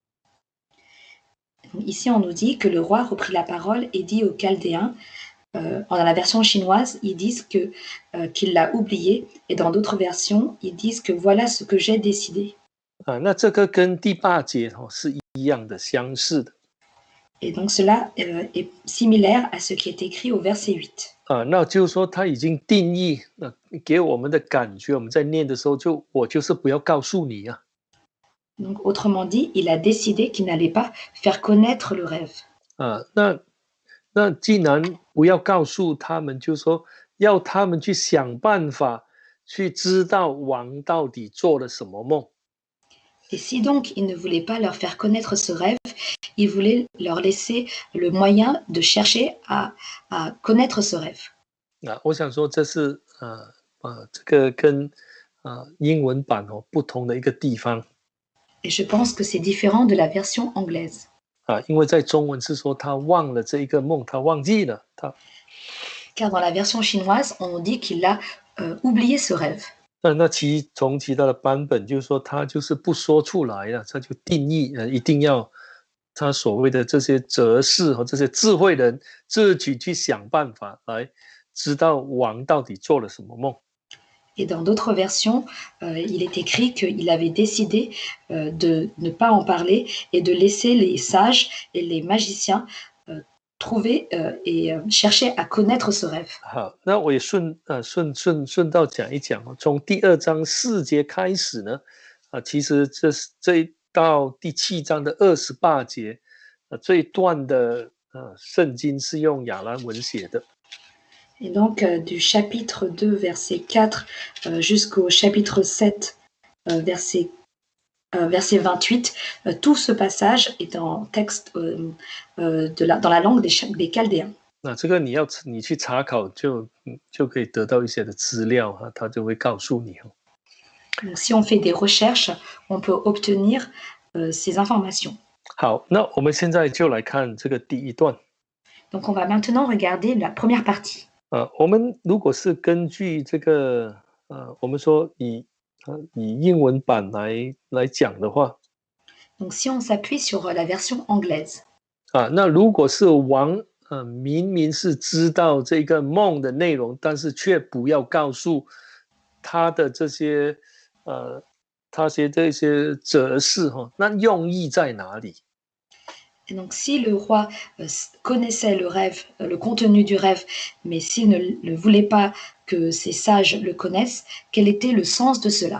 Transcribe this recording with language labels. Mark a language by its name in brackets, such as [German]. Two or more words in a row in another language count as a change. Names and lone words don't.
[French] ici on nous dit que le roi reprit la parole et dit aux Chaldéens, dans la version chinoise, ils disent qu'il l'a oublié, et dans d'autres versions, ils disent que voilà ce que j'ai décidé. [Chinese] 那这个跟第8节是一样的，相似的。 [French] Et donc cela est similaire à ce qui est écrit au verset 8. [Chinese] 那就是说他已经定义，给我们的感觉，我们在念的时候我就是不要告诉你啊。 [French] Donc autrement dit, il a décidé qu'il n'allait pas faire connaître le rêve. [Chinese] 那既然不要告诉他们，就是说要他们去想办法去知道王到底做了什么梦。 [French] Et si donc il ne voulait pas leur faire connaître ce rêve, il voulait leur laisser le moyen de chercher à connaître ce rêve. [Chinese] 我想说这是这个跟英文版不同的一个地方。 [French] Et je pense que c'est différent de la version anglaise. [Chinese] 因为在中文是说他忘了这一个梦，他忘记了他。 [French] Car dans la version chinoise, on dit qu'il a oublié ce rêve. [Chinese] 那从其他的版本就是说他就是不说出来了，他就定义一定要他所谓的这些哲士和这些智慧人自己去想办法来知道王到底做了什么梦。 [French] Et dans d'autres versions, il est écrit qu'il avait décidé de ne pas en parler et de laisser les sages et les magiciens trouver et chercher à connaître ce rêve. [Chinese] 好，那我也顺道讲一讲从第2章4节开始呢，其实这到第7章的28节，这一段的圣经是用亚兰文写的。 [French] Et donc, du chapitre 2, verset 4 jusqu'au chapitre 7, verset 28, tout ce passage est en texte dans la langue des Chaldéens. [Chinese] 那这个你去查考就可以得到一些的资料他就会告诉你。 [French] Donc, si on fait des recherches, on peut obtenir ces informations. [Chinese] 好，那我们现在就来看这个第一段。 [French] Donc, on va maintenant regarder la première partie. [Chinese] 我们如果是根据这个我们说以英文版来讲的话， [French] Donc, si on s'appuie sur la version anglaise. [Chinese] 那如果是王明明是知道这个梦的内容，但是却不要告诉他的这些这些哲士那用意在哪里？ [French] Et donc, si le roi connaissait le rêve, le contenu du rêve, mais s'il ne voulait pas que ses sages le connaissent, quel était le sens de cela?